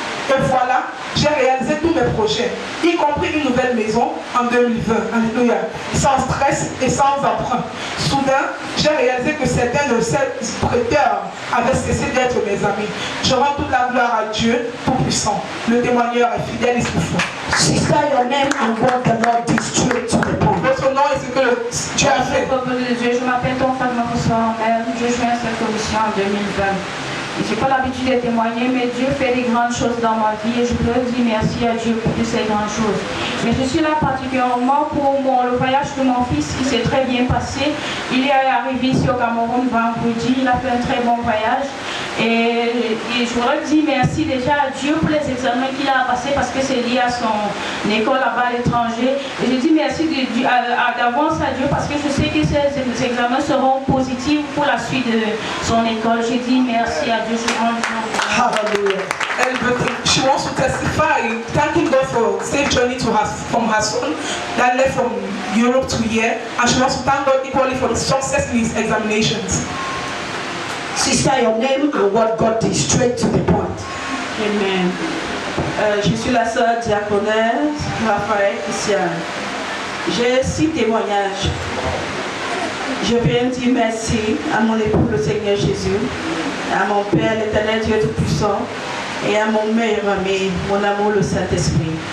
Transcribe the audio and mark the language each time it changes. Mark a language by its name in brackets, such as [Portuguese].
[French] Et voilà, j'ai réalisé tous mes projets, y compris une nouvelle maison en 2020. Alléluia. Sans stress et sans emprunt. Soudain, j'ai réalisé que certains de ces prêteurs avaient cessé d'être mes amis. Je rends toute la gloire à Dieu Tout-Puissant. Le témoigneur est fidèle et souffrant. [English] Sister, your name and what the Lord did straight to the point. [French] Votre nom est ce que Dieu a fait. Peuple de Dieu, je m'appelle Tonfagma François Amel, je joins cette commission en 2020. Je n'ai pas l'habitude de témoigner, mais Dieu fait des grandes choses dans ma vie et je voudrais dire merci à Dieu pour toutes ces grandes choses. Mais je suis là particulièrement pour le voyage de mon fils qui s'est très bien passé. Il est arrivé ici au Cameroun vendredi, il a fait un très bon voyage. Et je voudrais dire merci déjà à Dieu pour les examens qu'il a passés parce que c'est lié à son école là-bas à l'étranger. Et je dis merci d'avance à Dieu parce que je sais que ces examens seront positifs pour la suite de son école. Je dis merci à Dieu. [English] Hallelujah. She wants to testify, thanking God for safe journey to from her son that left from Europe to here, and she wants to thank God equally for the success in his examinations. Sister, your name and what God did, straight to the point. Amen. [French] Je suis la sœur diaconesse Raphaël Christian. J'ai 6 témoignages. Je viens dire merci à mon époux, le Seigneur Jésus, à mon Père, l'Éternel Dieu Tout-Puissant, et à mon meilleur ami, mon amour, le Saint-Esprit.